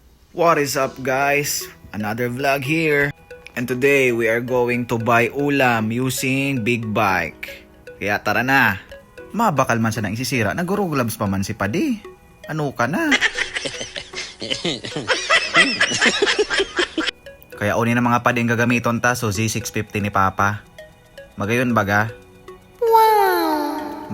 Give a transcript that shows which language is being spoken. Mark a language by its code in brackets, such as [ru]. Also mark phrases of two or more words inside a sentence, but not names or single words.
[en] What is up guys? Another vlog here. And today we are going to buy ulam using big bike. [bik] Kaya tara na. Mabakal man siya nang isisira. Naguro gloves pa man si Padi. Ano ka na? Kaya uni na mga Padi ang gagamiton ta. So Z650 ni Papa. Magayon baga? Wow!